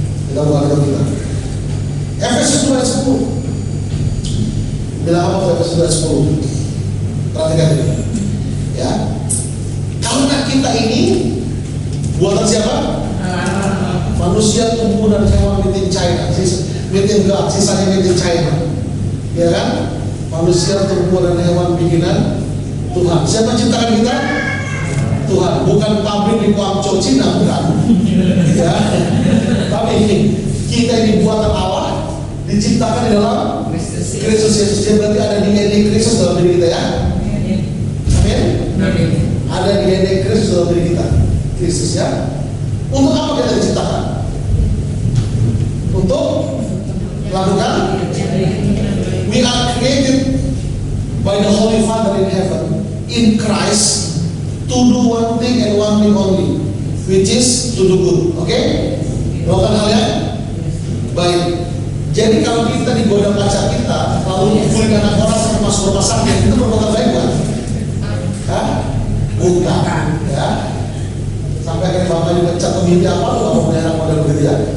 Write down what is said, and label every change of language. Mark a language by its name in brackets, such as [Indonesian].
[Indonesian] Kita buka Alkitab kita. Efesus 2:10. Bila apa Efesus 2:10? Perhatikan ini. Ya. Karena kita ini buatan siapa? Manusia tumbuh dan hewan [English] made in China, made in God, [Indonesian] sisanya [English] made in China. [Indonesian] Ya kan? Manusia tumbuh dan hewan bikinan Tuhan. Siapa ciptakan kita? Tuhan, bukan pabrik di Guangzhou, Cina, bukan. Ya. Tapi kita ini buatan Allah, diciptakan di dalam Kristus Yesus. Dia berarti ada DNA Kristus dalam diri kita, ya. Amin. Ada DNA Kristus dalam diri kita. Kristus, ya. Untuk apa kita diciptakan? Untuk melakukan. [English] We are created by the Holy Father in heaven, in Christ, to do one thing and one thing only, which is to do good. Oke? [Indonesian] Melakukan hal yang baik. Jadi kalau kita digoda pacar kita, lalu mukulin anak orang sampai masuk rumah sakit, itu perbuatan baik bukan? Hah? Bukan. Ya. Sampai akhirnya bapak dipecat atau mimpi apa, lu gak mau punya anak model begitu, ya.